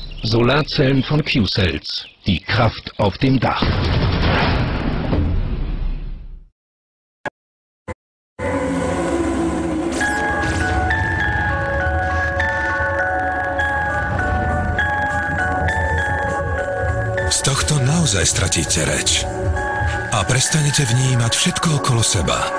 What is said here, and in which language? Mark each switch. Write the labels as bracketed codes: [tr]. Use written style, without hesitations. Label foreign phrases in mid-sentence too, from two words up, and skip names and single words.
[de] Solarzellen von Q-Cells. Die Kraft auf dem Dach. [sk] Z tohto naozaj stratíte reč a prestanete vnímať všetko okolo seba.